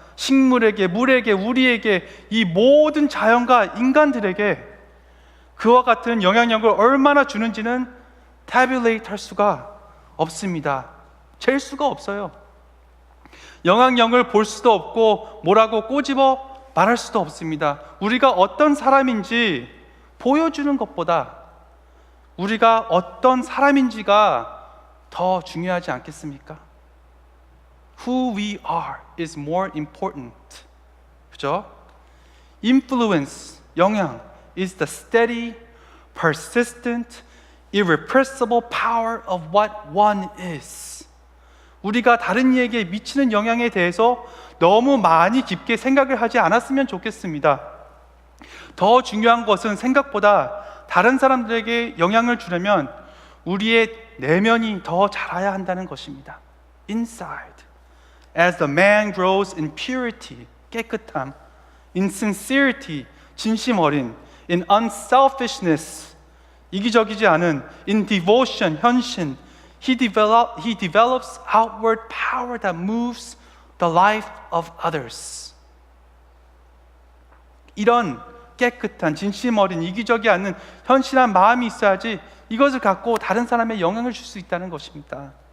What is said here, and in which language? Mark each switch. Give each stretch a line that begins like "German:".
Korean: 식물에게, 물에게, 우리에게, 이 모든 자연과 인간들에게 그와 같은 영향력을 얼마나 주는지는 태뷸레이트 할 수가 없습니다. 잴 수가 없어요. 영향력을 볼 수도 없고 뭐라고 꼬집어 말할 수도 없습니다. 우리가 어떤 사람인지 보여주는 것보다 우리가 어떤 사람인지가 더 중요하지 않겠습니까?
English: Who we are is more important.
Korean: 그죠?
English: Influence, 영향 is the steady, persistent, irrepressible power of what one is.
Korean: 우리가 다른 이에게 미치는 영향에 대해서 너무 많이 깊게 생각을 하지 않았으면 좋겠습니다. 더 중요한 것은 생각보다 다른 사람들에게 영향을 주려면 우리의 내면이 더 자라야 한다는 것입니다.
English: Inside. As the man grows in purity, 깨끗함, in sincerity,
Korean: 진심 어린,
English: in unselfishness,
Korean: 이기적이지 않은,
English: in devotion, 헌신, he develops outward power that moves the life of others.
Korean: 이런 깨끗한, 진심 어린, 이기적이 않은 헌신한 마음이 있어야지 이것을 갖고 다른 사람에 영향을 줄 수 있다는 것입니다.